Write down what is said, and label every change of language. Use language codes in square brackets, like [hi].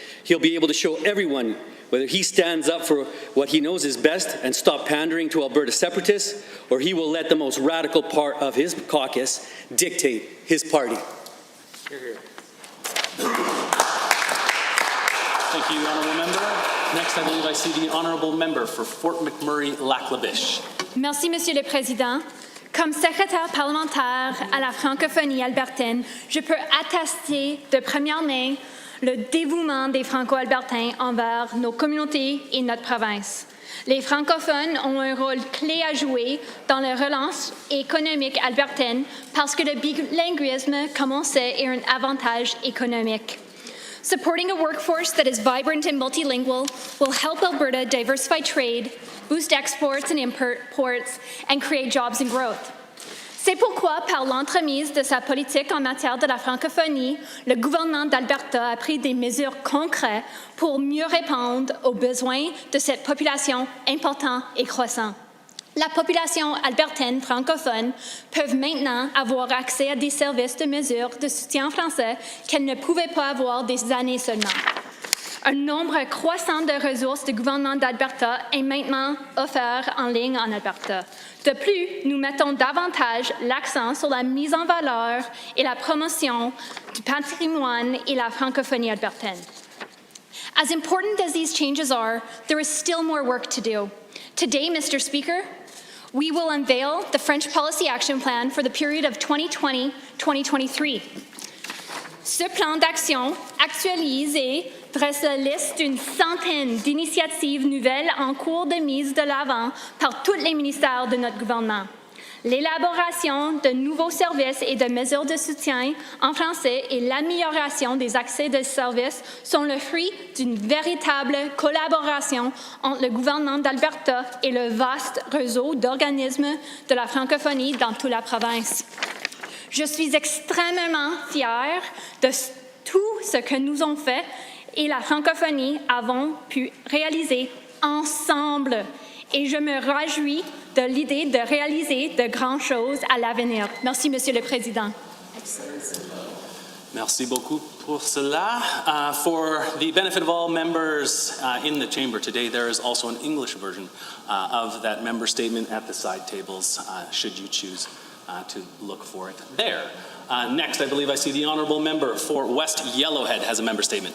[en] He'll be able to show everyone whether he stands up for what he knows is best and stop pandering to Alberta separatists, or he will let the most radical part of his caucus dictate his party. Hear, hear. Thank you, Honourable Member. Next, I believe I see the Honourable Member for Fort McMurray-Lac-La-Biche. [fr] Merci, Monsieur le Président. Comme secrétaire parlementaire à la francophonie albertaine, je peux attester de première main le dévouement des Franco-Albertains envers nos communautés et notre province. Les francophones ont un rôle clé à jouer dans la relance économique albertaine parce que le bilinguisme, comme on sait, est un avantage économique. [en] Supporting a workforce that is vibrant and multilingual will help Alberta diversify trade, boost exports and imports, and create jobs and growth. [fr] C'est pourquoi, par l'entremise de sa politique en matière de la francophonie, le gouvernement d'Alberta a pris des mesures concrètes pour mieux répondre aux besoins de cette population importante et croissante. La population albertaine francophone peut maintenant avoir accès à des services de mesures de soutien français qu'elle ne pouvait pas avoir des années seulement. Un nombre croissant de ressources du gouvernement d'Alberta est maintenant offert en ligne en Alberta. De plus, nous mettons davantage l'accent sur la mise en valeur et la promotion du patrimoine et la francophonie albertaine. [en] As important as these changes are, there is still more work to do. Today, Mr. Speaker, we will unveil the French Policy Action Plan for the period of 2020-2023. [fr] Ce plan d'action actualisé dresse la liste d'une centaine d'initiatives nouvelles en cours de mise de l'avant par tous les ministères de notre gouvernement. L'élaboration de nouveaux services et de mesures de soutien en français et l'amélioration des accès de services sont le fruit d'une véritable collaboration entre le gouvernement d'Alberta et le vaste réseau d'organismes de la francophonie dans toute la province. Je suis extrêmement fière de tout ce que nous avons fait et la francophonie avons pu réaliser ensemble. Et je me réjouis de l'idée de réaliser de grandes choses à l'avenir. Merci, Monsieur le Président. Merci beaucoup pour cela. [en] For the benefit of all members in the chamber today, there is also an English version of that member statement at the side tables, should you choose to look for it there. Next, I believe I see the honourable member for West Yellowhead has a member statement.